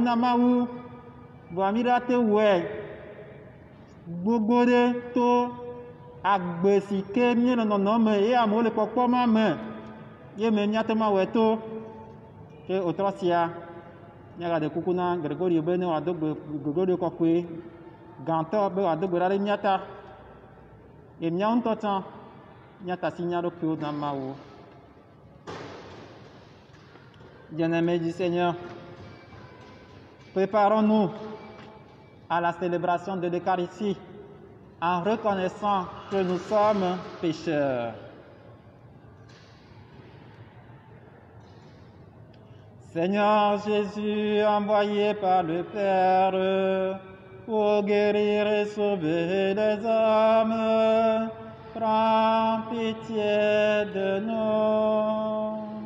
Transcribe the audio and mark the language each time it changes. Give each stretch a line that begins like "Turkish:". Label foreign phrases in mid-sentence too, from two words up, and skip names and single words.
Ewe: na mawu bo mi do te wɛ gbogbo ɖe to agbe si ke mi le nɔnɔ me ye amewo le kpɔkpɔ ma me ye me miate ma wɛ to ke wotrɔ sia miaga de kuku na Gregorio be ne wòado gbe Gregorio kɔkɔe Gantor be wòado gbe ɖa ɖe miata ye miawo ŋutɔ tsã miata si nya ɖokuiwo na Mawu.
French: Bien-aimés du Seigneur, préparons-nous à la célébration de l'Eucharistie en reconnaissant que nous sommes pécheurs. Seigneur Jésus, envoyé par le Père pour guérir et sauver les hommes, prends pitié de nous.